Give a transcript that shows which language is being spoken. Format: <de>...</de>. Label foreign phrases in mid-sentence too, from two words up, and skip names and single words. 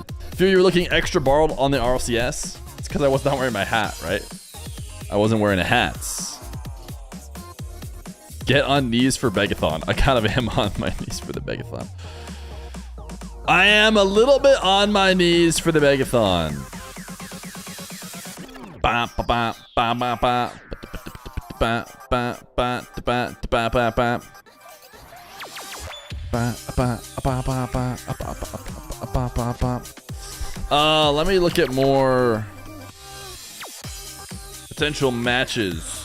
<en>Feel you were looking extra borrowed on the RLCS? It's because I was not wearing my hat, right? I wasn't wearing a hat. Get on knees for Begathon. I kind of am on my knees for the Begathon. I am a little bit on my knees for the Begathon. Ba ba ba ba ba ba. Let me look at more potential matches.</en>